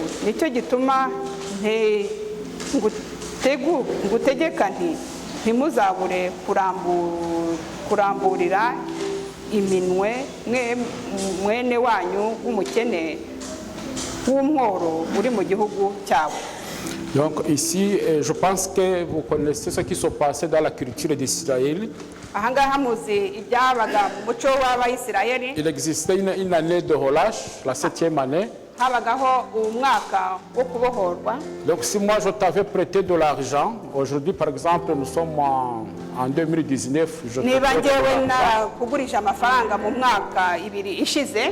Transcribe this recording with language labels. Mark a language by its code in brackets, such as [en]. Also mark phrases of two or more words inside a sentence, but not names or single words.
[rw] Nicyo gituma ngutegeka nti ntimuzabure kuramburira iminwe mwene wanyu w'umukene w'umworo uri mu gihugu cyawe. [fr] Donc ici, je pense que vous connaissez ce qui se passait dans la culture d'Israël. Il existait une année de relâche, la 7e année. Donc si moi je t'avais prêté de l'argent, aujourd'hui par exemple nous sommes en 2019, je te prête de l'argent.